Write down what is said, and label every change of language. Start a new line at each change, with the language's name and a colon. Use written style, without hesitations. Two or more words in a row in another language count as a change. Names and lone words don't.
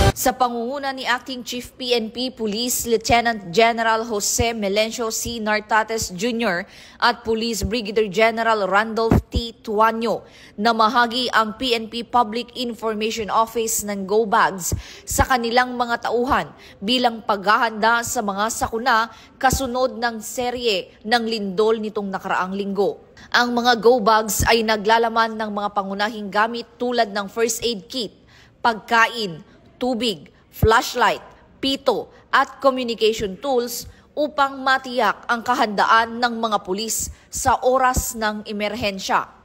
Filipino: Sa pangunguna ni Acting Chief PNP Police Lieutenant General Jose Melencio C. Nartates Jr. at Police Brigadier General Randolph T. Tuanyo, namahagi ang PNP Public Information Office ng Go Bags sa kanilang mga tauhan bilang paghahanda sa mga sakuna kasunod ng serye ng lindol nitong nakaraang linggo. Ang mga Go Bags ay naglalaman ng mga pangunahing gamit tulad ng
English: first aid kit,
Filipino: pagkain, tubig, flashlight, pito at
English: communication tools
Filipino: upang matiyak ang kahandaan ng mga pulis sa oras ng emerhensya.